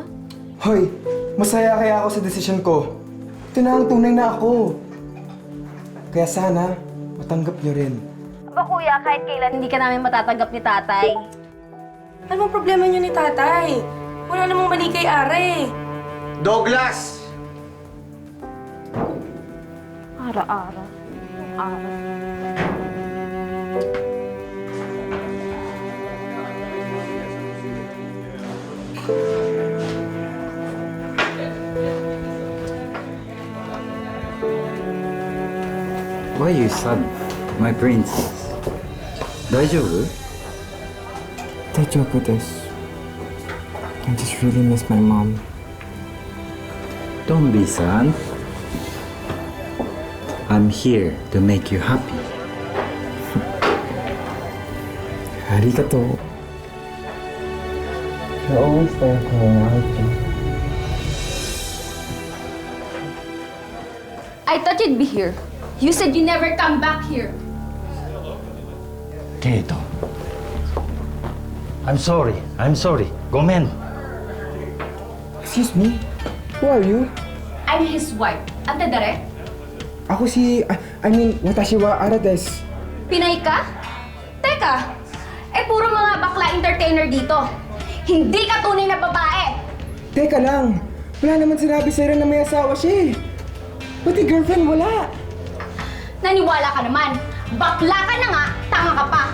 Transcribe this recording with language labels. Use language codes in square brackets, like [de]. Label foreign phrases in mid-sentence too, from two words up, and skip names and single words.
[tl] hoy, masaya kaya ako sa desisyon ko. Ito na ang tunay na ako. Kaya sana, matanggap niyo rin. Aba kuya, kahit kailan hindi ka namin matatanggap ni tatay. Ano bang problema niyo ni tatay? Wala namang mali kay Are. Douglas! Ara-ara. Ara. [en] Why you sad, my princess? [ja] 大丈夫? Daijoubu desu. [en] I just really miss my mom. Don't be sad. I'm here to make you happy. [ja] Arigatou. [en] You're always there for me, aren't you? I thought you'd be here. You said you never come back here. Kato. I'm sorry. [ja] ごめん. [en] Excuse me? Who are you? I'm his wife. [ja] Ante dare? [tl] Ako si... [en] I mean, [ja] watashi wa Ara desu. [tl] Pinay ka? ah. Eh, puro mga bakla entertainer dito. Hindi ka tunay na babae. Teka lang, wala naman sinabi sa'yo na may asawa siya eh. Pati girlfriend wala. Naniwala ka naman. Bakla ka na nga, tanga ka pa.